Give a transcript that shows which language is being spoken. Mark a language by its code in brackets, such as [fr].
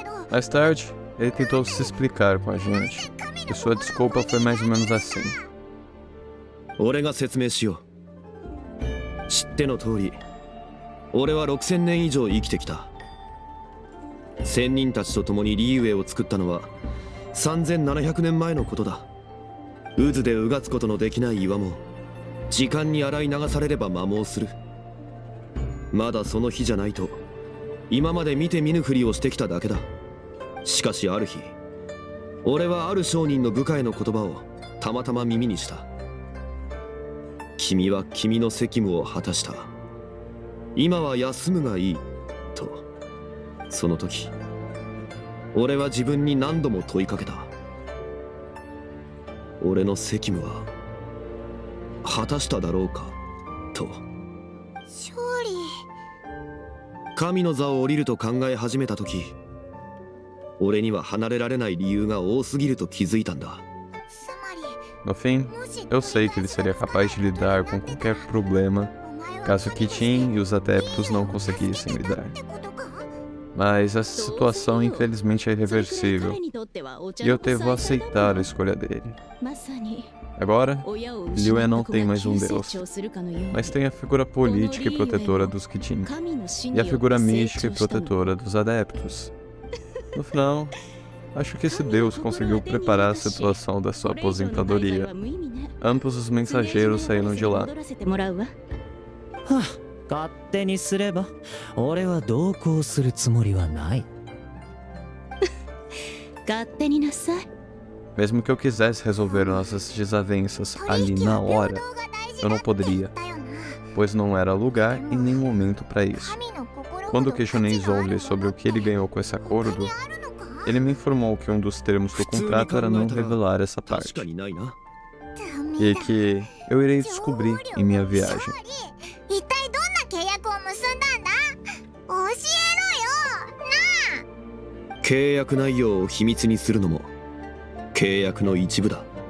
[pt] Mais tarde, ele tentou se explicar com a gente, e sua desculpa foi mais ou menos assim. [ja] 俺が説明しよう。知っての通り、俺は6000年以上生きてきた。仙人たちと共にリーウェイを作ったのは3700年前のことだ。渦でうがつことのできない岩も時間に洗い流されれば摩耗する。まだその日じゃないと今まで見て見ぬふりをしてきただけだ。しかしある日、俺はある商人の部下への言葉をたまたま耳にした。君は君の責務を果たした。今は休むがいいと。その時俺は自分に何度も問いかけた。俺の責務は果たしただろうかと。勝利。神の座を降りると考え始めた時、俺には離れられない理由が多すぎると気づいたんだ。 [pt] No fim, eu sei que ele seria capaz de lidar com qualquer problema caso Kitin e os adeptos não conseguissem lidar. Mas essa situação infelizmente é irreversível, e eu devo aceitar a escolha dele. Agora, Liyue não tem mais um deus, mas tem a figura política e protetora dos Kitin, e a figura mística e protetora dos adeptos. No final, acho que esse deus conseguiu preparar a situação da sua aposentadoria. Ambos os mensageiros saíram de lá. [ja] 勝手にすれば俺は同行するつもりはない。勝手になさい。 [pt] Mesmo que eu quisesse resolver nossas desavenças ali na hora, eu não poderia, pois não era lugar e nem momento para isso. Quando questionei Zhongli sobre o que ele ganhou com esse acordo, ele me informou que um dos termos do contrato era não revelar essa parte, e que eu irei descobrir em minha viagem. [ja] 一体どんな契約を結んだんだ。教えろよなあ。契約内容を秘密にするのも契約の一部だ。